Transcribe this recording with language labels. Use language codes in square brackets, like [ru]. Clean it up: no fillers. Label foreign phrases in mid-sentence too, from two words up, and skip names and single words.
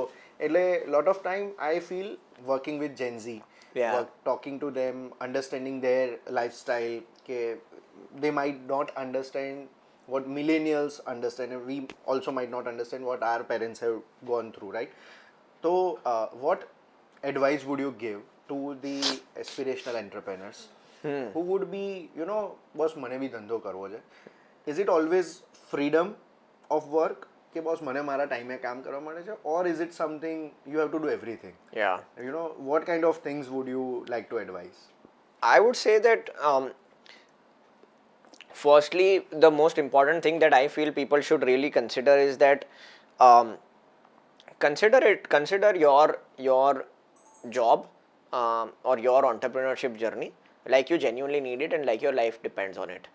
[en] એટલે lot of time I feel working with Gen Z, talking to them, understanding their lifestyle, કે they might not understand what millennials understand, and we also might not understand what our parents have gone through, right? So what advice would you give to the aspirational entrepreneurs who would be, boss [gu] મને બી ધંધો કરવો છે. [en] Is it always freedom of work [gu] કે boss મને મારા ટાઈમે કામ કરવા મળે છે, [en] or is it something you have to do everything? Yeah. What kind of things would you like to advise? I would say that firstly, the most important thing that I feel people should really consider is that consider your job or your entrepreneurship journey like you genuinely need it and like your life depends on it.